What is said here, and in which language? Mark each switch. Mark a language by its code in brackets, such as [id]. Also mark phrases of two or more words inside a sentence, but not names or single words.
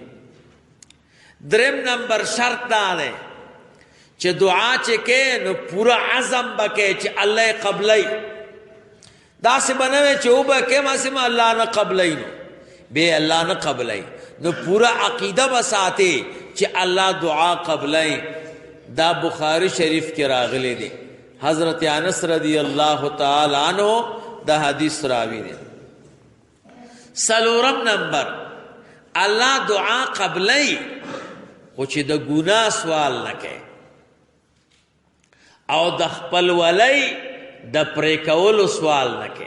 [ps] دریم نمبر شرط دا دی چې دعا چې کې نو پورا عزم به کې چې الله یې قبلی. داسې به نه وی چې وبه کې ماسې ما الله نه قبلی، نو بې الله نه قبلی. نو پورا عقیده به ساتي چې الله دعا قبلی. دا بخاری شریف کې راغلی دی. حضرت انس [ar] رضی اللہ تعالی عنہ [ps] دا حدیث راوی دی. سلورم نمبر الله دعا قبلی خو چې د ګناه سوال نه کوي او د خپل ولی د پرې کولو سوال نه کوي.